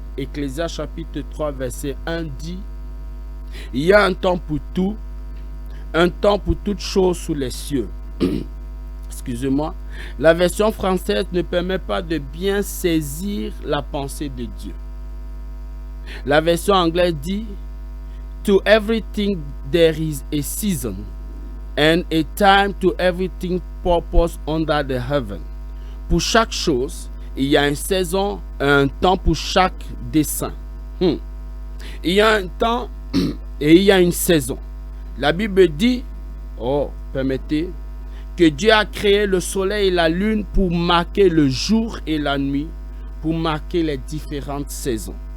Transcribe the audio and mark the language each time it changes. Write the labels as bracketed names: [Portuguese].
[French] Ecclésiaste chapitre 3 verset 1 dit: il y a un temps pour tout, un temps pour toutes choses sous les cieux. Excusez-moi. La version française ne permet pas de bien saisir la pensée de Dieu. La version anglaise dit: [English] to everything there is a season, and a time to everything purpose under the heaven. [French] Pour chaque chose, il y a une saison, un temps pour chaque dessein. Il y a un temps et il y a une saison. La Bible dit, permettez, que Dieu a créé le soleil et la lune pour marquer le jour et la nuit, pour marquer les différentes saisons.